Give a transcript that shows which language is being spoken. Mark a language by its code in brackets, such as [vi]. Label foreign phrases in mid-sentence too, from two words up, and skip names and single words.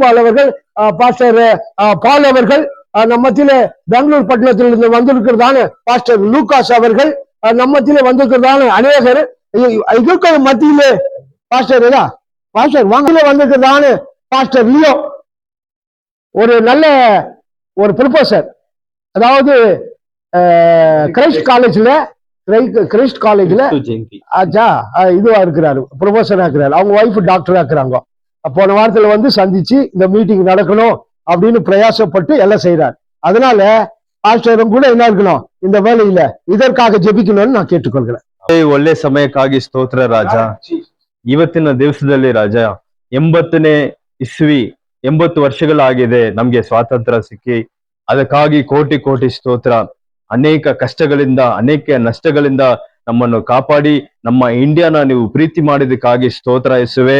[ta] பால் அவர்கள், பாஸ்டர் பால் அவர்கள், நம்ம மத்தியில பெங்களூர் பட்டணத்தில் இருந்து வந்திருக்கிறதான பாஸ்டர் லூகாஸ் அவர்கள், நம்ம மத்தியில வந்திருக்கிறதான அநேகர் இருக்கிற மத்தியில பாஸ்டர் பாஸ்டர் வாங்கல வந்திருக்கிறதான பாஸ்டர் லியோ, ஒரு நல்ல ஒரு ப்ரொஃபசர், அதாவது கிரைஸ்ட் காலேஜ்ல இதுவா இருக்கிறாரு, ப்ரொஃபஸரா இருக்கிறாரு. அவங்க ஒய்ஃப் டாக்டரா இருக்கிறாங்க. போன வாரத்துல சந்திச்சு இந்த மீட்டிங் நடக்கணும் அப்படின்னு பிரயாசப்பட்டு எல்லாம் செய்யறாரு. அதனால பாஸ்டரும் கூட என்ன இருக்கணும், இந்த வேலையில இதற்காக ஜெபிக்கணும்னு நான் கேட்டுக்கொள்கிறேன். [kn] ಒಳ್ಳೆ ಸಮಯಕ್ಕಾಗಿ ಸ್ತೋತ್ರ ರಾಜ. ಇವತ್ತಿನ ದಿವಸದಲ್ಲಿ ರಾಜ 80ನೇ ಇಸ್ವಿ 80 ವರ್ಷಗಳಾಗಿದೆ ನಮ್ಗೆ ಸ್ವಾತಂತ್ರ್ಯ ಸಿಕ್ಕಿ. ಅದಕ್ಕಾಗಿ ಕೋಟಿ ಕೋಟಿ ಸ್ತೋತ್ರ. ಅನೇಕ ಕಷ್ಟಗಳಿಂದ, ಅನೇಕ ನಷ್ಟಗಳಿಂದ ನಮ್ಮನ್ನು ಕಾಪಾಡಿ ನಮ್ಮ ಇಂಡಿಯಾನ ನೀವು ಪ್ರೀತಿ ಮಾಡಿದಕ್ಕಾಗಿ ಸ್ತೋತ್ರ ಯೇಸುವೆ.